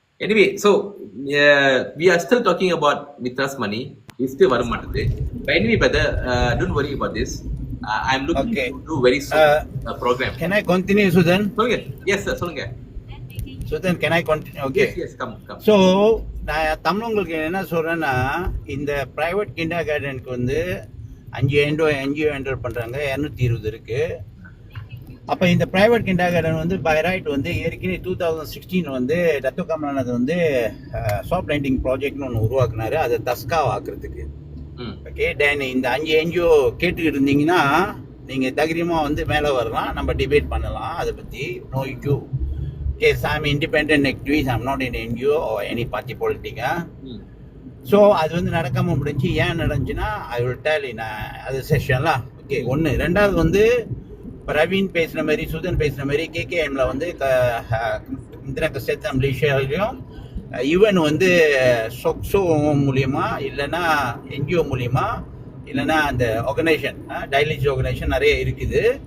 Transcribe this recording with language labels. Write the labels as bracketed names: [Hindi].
[English] Anyway, so we are still talking about Mitra's money. It's still [Tamil] வர மாட்டேது. [English] But anyway, brother, don't worry about this. I'm looking to do very soon a program. Can I continue, Sudan? [Tamil] சொல்லுங்க. [English] Yes sir, சொல்லுங்க. Sudan, can I continue? Okay. Yes, come. [Tamil] So, நான் தமிழங்களுக்கு என்ன சொல்றேன்னா, இந்த private kinder கார்டனுக்கு வந்து 5 NGO handle பண்றாங்க, 220 இருக்கு. அப்ப இந்த பிரைவேட் கிண்டர் கார்டன் வந்து பை ரைட் வந்து ஏற்கனவே 2016 வந்து டத்து கமலநாத் வந்து சாஃப்ட் லேண்டிங் ப்ராஜெக்ட்னு ஒன்று உருவாக்குனாரு, அதை தஸ்காவ் ஆக்குறதுக்கு. ஓகே, தென் இந்த 5 NGO கேட்டுக்கிட்டு இருந்தீங்கன்னா நீங்க தைரியமா வந்து மேலே வரலாம், நம்ம டிபேட் பண்ணலாம் அதை பத்தி. [English] No issue. Yes, I'm independent activist. I'm not in NGO or any party politics. [Tamil] So அது வந்து நடக்காம முடிஞ்சு. ஏன் நடந்துச்சுன்னா [English] I will tell in [Tamil] அது செஷன்ல. ஓகே, ஒன்று. ரெண்டாவது வந்து ரவீன் பேசுன மாதிரி, சுதன் பேசுன மாதிரி KKMல வந்து இந்திரா கசேத்தா மலேசியாவிலையும் ஈவன் வந்து சொக்ஸோ மூலியமா இல்லைன்னா NGO மூலியமா இல்லைன்னா அந்த ஆர்கனைசேஷன் டைலிஜ் ஆர்கனைசேஷன் நிறைய இருக்குது.